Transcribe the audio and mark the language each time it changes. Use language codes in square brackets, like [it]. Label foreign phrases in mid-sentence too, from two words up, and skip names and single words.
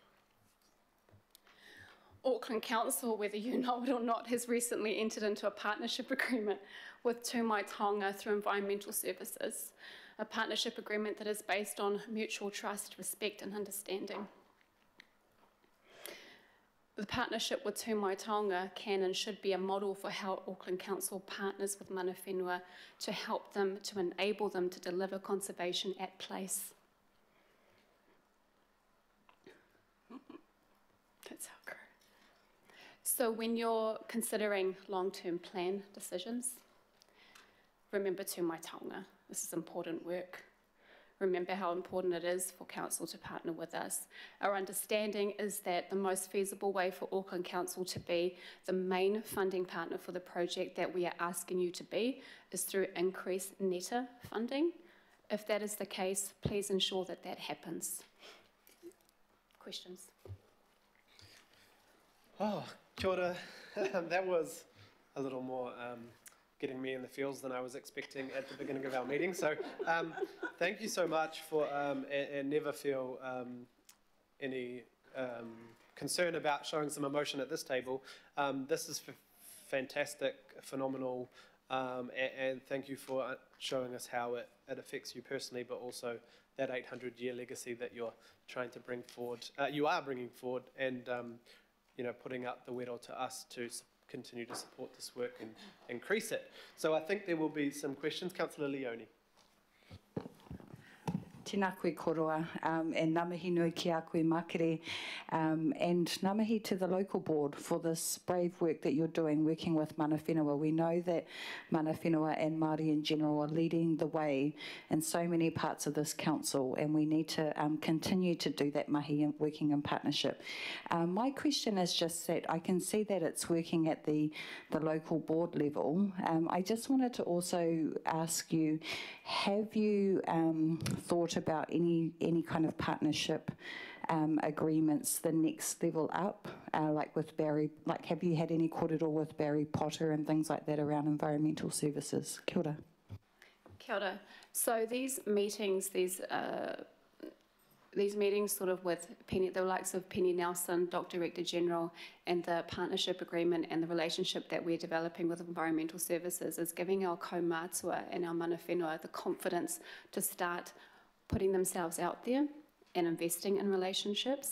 [en] Auckland Council, whether you know it or not, has recently entered into a partnership agreement with Tū Mai Taonga through Environmental Services, a partnership agreement that is based on mutual trust, respect and understanding. The partnership with Tū Mai Taonga can and should be a model for how Auckland Council partners with [mi] mana whenua [en] to help them, to enable them to deliver conservation at place. That's how it goes. So when you're considering long-term plan decisions, remember Tū Mai Taonga. This is important work. Remember how important it is for Council to partner with us. Our understanding is that the most feasible way for Auckland Council to be the main funding partner for the project that we are asking you to be is through increased NETA funding. If that is the case, please ensure that that happens. Questions? [mi] Oh, kia ora. [en] That was a little more getting me in the feels than I was expecting at the beginning of our meeting. So thank you so much for, and never feel any concern about showing some emotion at this table. This is fantastic, phenomenal, and thank you for showing us how it affects you personally, but also that 800-year legacy that you're trying to bring forward, you are bringing forward, and you know, putting up the wero to us to continue to support this work and increase it. So I think there will be some questions. Councillor Leone. [mi] Tēnā koe koroa, [en] and [mi] ngā mihi nui ki a koe makere, [en] and [mi] ngā mihi [en] to the local board for this brave work that you're doing, working with [mi] mana whenua. [en] We know that [mi] mana whenua [en] and Māori in general are leading the way in so many parts of this council, and we need to continue to do that mahi and working in partnership. My question is just that I can see that it's working at the local board level. I just wanted to also ask you, have you thought about any kind of partnership agreements the next level up, like with Barry, like have you had any korero with Barry Potter and things like that around environmental services? [mi] Kia ora. Kia ora. [en] So these meetings sort of with Penny, the likes of Penny Nelson, Director General, and the partnership agreement and the relationship that we're developing with environmental services is giving our kaumātua and our [mi] mana whenua [en] the confidence to start putting themselves out there and investing in relationships.